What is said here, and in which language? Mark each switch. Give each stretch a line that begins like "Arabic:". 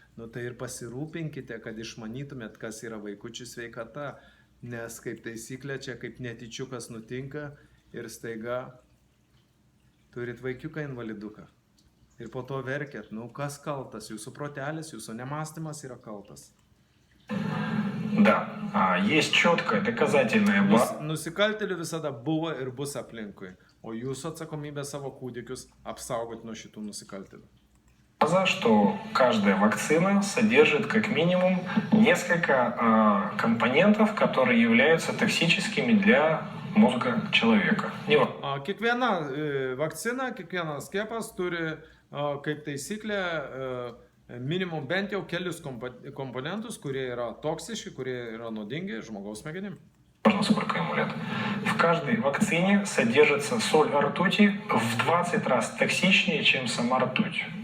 Lithuanian: Nu tai ir pasirūpinkite, kad išmanytumėt, kas yra vaikučių sveikata, nes kaip taisyklė čia kaip netyčiukas nutinka ir staiga turit vaikiuką invaliduką. Ir po to verkėt, nu kas kaltas, jūsų protelis, jūsų nemąstymas yra kaltas.
Russian: Да, есть четкая доказательная база.
Lithuanian: Nusikaltėlių visada buvo ir bus aplinkui, o jūsų atsakomybė savo kūdikius apsaugoti nuo šitų nusikaltėlių.
Russian: Что каждая вакцина содержит как минимум несколько компонентов, которые являются токсическими для мозга человека.
Lithuanian: Kiekviena vakcina, kiekvienas skiepas turi kaip taisyklė minimum bent jau kelius komponentus, kurie yra toksiški, kurie yra naudingi žmogaus smegenim.
Russian: Сколько ему лет. В каждой вакцине содержится соль ртути в 20 раз токсичнее, чем сама ртуть.